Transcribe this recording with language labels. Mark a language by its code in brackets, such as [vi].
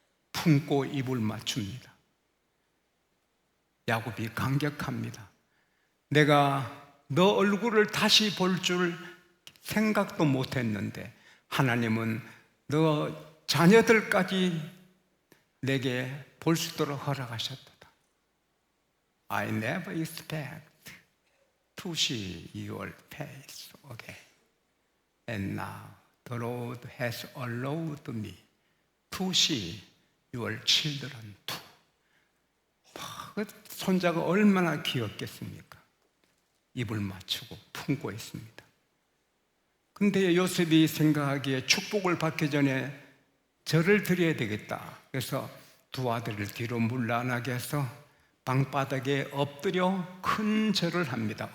[ko] 품고 입을 맞춥니다. 야곱이 감격합니다. 내가 너 얼굴을 다시 볼 줄 생각도 못했는데 하나님은 너 자녀들까지 내게 볼 수 있도록 허락하셨다. [en] I never expect to see your face again. And now the Lord has allowed me to see your children too. [ko] 손자가 얼마나 귀엽겠습니까? 입을 맞추고 품고 있습니다. 근데 요셉이 생각하기에 축복을 받기 전에 절을 드려야 되겠다. 그래서 두 아들을 뒤로 물러나게 해서 방바닥에 엎드려 큰 절을 합니다.